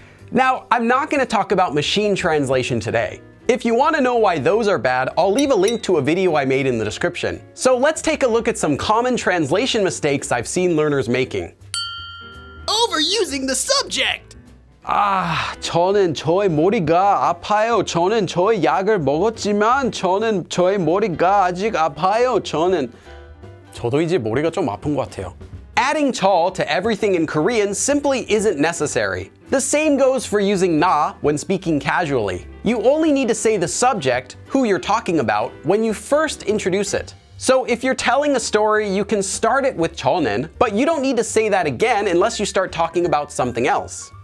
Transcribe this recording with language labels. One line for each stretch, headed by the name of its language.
English: Now, I'm not going to talk about machine translation today. If you want to know why those are bad, I'll leave a link to a video I made in the description. So let's take a look at some common translation mistakes I've seen learners making. Overusing the subject!
Korean: 저는 저의 머리가 아파요. 저는 저의 약을 먹었지만 저의 머리가 아직 아파요. 저도 이제 머리가 좀 아픈 것 같아요.
English: Adding 저 to everything in Korean simply isn't necessary. The same goes for using 나 when speaking casually. You only need to say the subject, who you're talking about, when you first introduce it. So if you're telling a story, you can start it with 저는, but you don't need to say that again unless you start talking about something else.